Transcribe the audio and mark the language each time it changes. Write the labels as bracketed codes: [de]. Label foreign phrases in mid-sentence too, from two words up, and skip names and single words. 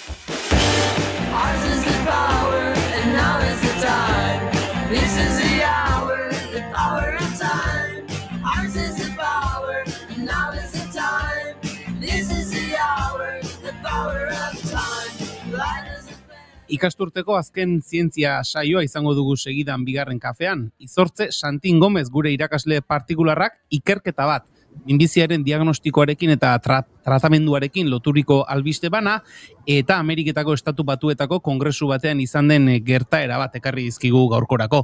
[en] Ours is the power, and now is the time. This is the hour, the power of time. Ours is the power, and now is the time. This is the hour, the power of time. Light as a [eu] Ikasturteko azken zientzia saioa izango dugu segidan bigarren kafean. Izortze Santin Gomez gure irakasle partikularrak ikerketa bat. Minbiziaren diagnostikoarekin eta tratamenduarekin loturiko albiste bana, eta Ameriketako Estatu Batuetako kongresu batean izan den gertaera bat ekarri dizkigu gaurkorako.